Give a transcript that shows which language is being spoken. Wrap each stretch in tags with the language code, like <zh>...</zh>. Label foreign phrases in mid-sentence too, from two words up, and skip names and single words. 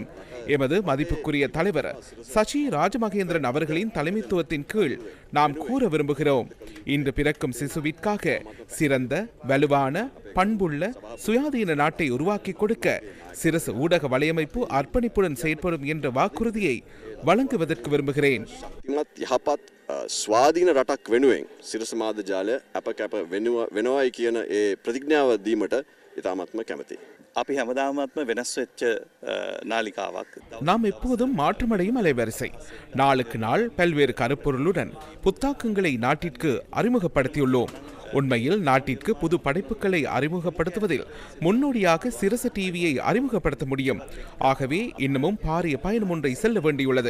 <ta>எமது மதிப்புக்குரிய தலைவர் சசி ராஜமகேந்திரன் அவர்களின் தலைமைத்துவத்தின் கீழ் நாம் கூற விரும்புகிறோம். இன்று பிறக்கும் சிசுவிற்காக சிறந்த, வலுவான, பண்புள்ள, சுயாதீன நாட்டை உருவாக்கி கொடுக்க சிரச ஊடக வலையமைப்பு அர்ப்பணிப்புடன் செயற்படும் என்ற வாக்குறுதியை வழங்குவதற்கு விரும்புகிறேன்.</ta> <si>ස්වාධීන රටක් වෙනුවෙන් සිරස මාධ්‍ය ජාලය අපකැප වෙනවයි කියන ඒ ප්‍රතිඥාව දීමට ඉතාමත්ම කැමතියි. අපි හැමදාමත්ම වෙනස් වෙච්ච නාලිකාවක්.</si> <ta>நாம் எப்போதும் மாற்றமடையும் அலைவரிசை. நாளுக்கு நாள் பல்வேறு கருப்பொருளுடன் புத்தாக்கங்களை நாட்டிற்கு அறிமுகப்படுத்தியுள்ளோம். உண்மையில் நாட்டிற்கு புது படைப்புகளை அறிமுகப்படுத்துவதில் முன்னோடியாக சிரச டிவியை அறிமுகப்படுத்த முடியும். ஆகவே இன்னமும் பாரிய பயணம் ஒன்றை செல்ல வேண்டியுள்ளது.</ta>